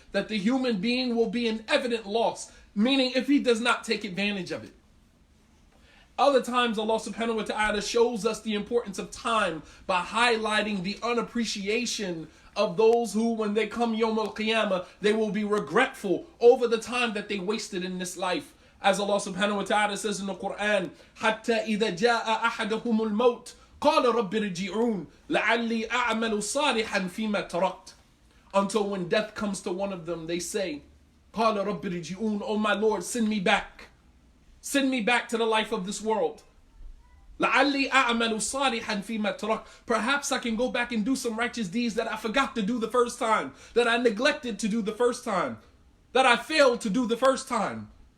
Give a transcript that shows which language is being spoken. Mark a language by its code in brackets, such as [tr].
[en] That the human being will be in evident loss. Meaning if he does not take advantage of it. Other times Allah subhanahu wa ta'ala shows us the importance of time by highlighting the unappreciation of those who, when they come Yawm al-Qiyamah, they will be regretful over the time that they wasted in this life. As Allah subhanahu wa ta'ala says in the Quran, [ar] حَتَّى إِذَا جَاءَ أَحَدَهُمُ الْمَوْتِ قَالَ رَبِّ رِجِعُونَ لَعَلِّي أَعْمَلُ صَالِحًا فِيمَا تَرَكْتُ. [en] Until when death comes to one of them, they say, [ar] قَالَ رَبِّ رِجِعُونَ, [en] oh my Lord, send me back. Send me back to the life of this world. [ar] لَعَلِّي أَعْمَلُ صَالِحًا فِيمَا تَرَكْتُ. [en] Perhaps I can go back and do some righteous deeds that I forgot to do the first time, that I neglected to do the first time, that I failed to do the first time.